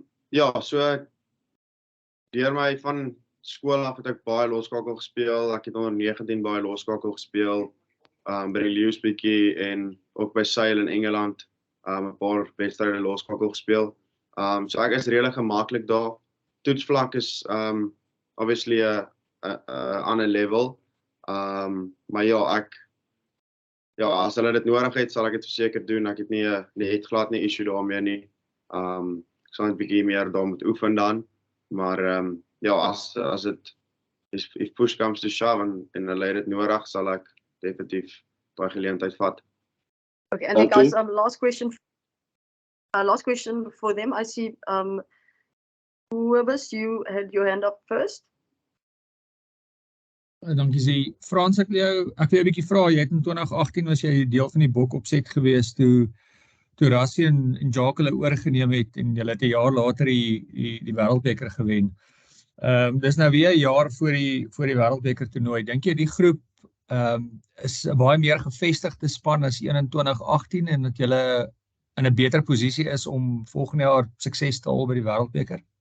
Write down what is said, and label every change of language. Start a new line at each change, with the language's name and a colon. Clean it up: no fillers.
Afrikaans: Ja, so deur my van skool af het ek baie losskakel gespeel. Ek het onder 19 baie losskakel gespeel. By die Lions bietjie en ook by Sale in Engeland. 'n paar wedstryde losskakel gespeel. So ek is redelik gemaklik daar. Toetsvlak is obviously 'n ander level. Maar ja, as hulle dit nodig het, sal ek dit verseker doen. Ek het nie glad nie issue daarmee nie. Ek sal net bietjie meer daar moet oefen dan. Maar ja, as dit
English: if push comes to shove
Afrikaans: en hulle het dit nodig, sal ek definitief daai geleentheid vat.
English: Okay, and then guys, last question for them. I see Pumas, you had your hand up first.
Afrikaans: Dankie Zee. Frans, ek wil jou 'n bietjie vra, jy het in 2018 was jy deel van die bok opset gewees toe Rassie en Jacques hulle oorgeneem het en hulle het 'n jaar later die wêreldbeker gewen. Dis nou weer 'n jaar voor die wêreldbeker toernooi. Dink jy die groep is 'n baie meer gevestigde span as 2018 en dat julle in 'n beter posisie is om volgende jaar sukses te haal by die wêreldbeker?